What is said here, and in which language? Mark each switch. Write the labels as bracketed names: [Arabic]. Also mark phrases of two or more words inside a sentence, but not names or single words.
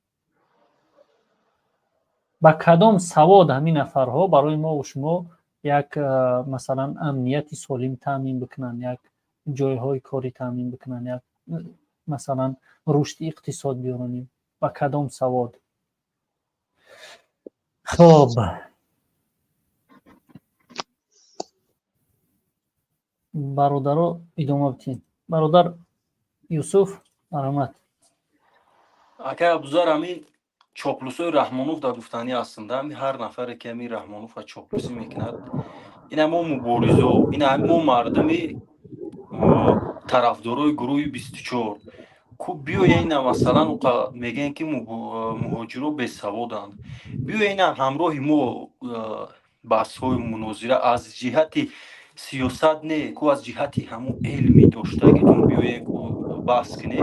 [Persian] با کدام سواد همین نفرها برای ما و شما یک مثلا امنیت سالم تامین بکنن، یک جایهای کاری تامین بکنن، یک مثلا رشد اقتصاد بیارونیم. با کدام سواد؟ [Tajik] خب бародаро идома битин. Бародар Юсуф, марҳамат. ака абзар ҳамин чоплусои раҳмонов дар гуфтанӣ ҳастанда. ҳамин ҳар нафаре ки ҳамин раҳмонова чоплусӣ мекунад, ина мо муборизо, ина мо мардуми тарафдорои гурӯҳи 24 ку биёяина масалан мегӯянд ки муҳоҷиро бесаводанд, биёяина ҳамроҳи мо баҳсҳои мунозира аз ҷиҳати сиёсат не ку аз ҷиҳати ҳамун илми доштагитон биёянд ку баҳс кунед.